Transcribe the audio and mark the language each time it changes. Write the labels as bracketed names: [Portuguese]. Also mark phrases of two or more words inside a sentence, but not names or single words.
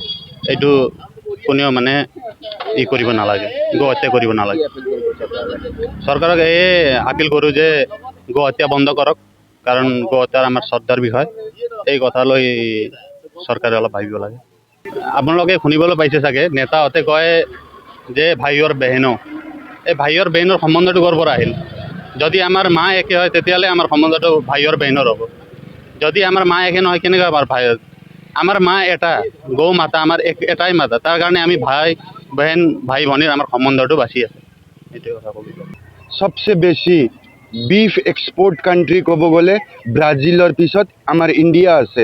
[Assamese] এইটো কোনেও মানে কৰিব নালাগে, গৌ হত্যা কৰিব নালাগে। চৰকাৰক এই আপিল কৰোঁ যে গৌ হত্যা বন্ধ কৰক, কাৰণ গৌ হত্যাৰ আমাৰ শ্ৰদ্ধাৰ বিষয়। এই কথালৈ চৰকাৰে অলপ ভাবিব লাগে। আপোনালোকে শুনিবলৈ পাইছে চাগে, নেতাহঁতে কয় যে [Hindi] भाई और बहनों, [Assamese] এই [Hindi] भाई और बहनों [Assamese] সম্বন্ধটো ক'ৰ পৰা আহিল? যদি আমাৰ মা একে হয় তেতিয়াহ'লে আমাৰ সম্বন্ধটো [Hindi] भाई और बहनों [Assamese] হ'ব। যদি আমাৰ মা একে নহয় কেনেকৈ আমাৰ ভাই? আমাৰ মা এটা, গৌ মাতা আমাৰ এটাই মাতা, তাৰ কাৰণে আমি ভাই ভনীৰ আমাৰ সম্বন্ধটো বাচি আছে। এইটোৱে কথা ক'ব। সবচে বেছি [English] beef export country [Assamese] ক'ব গ'লে ব্ৰাজিলৰ পিছত আমাৰ ইণ্ডিয়া আছে।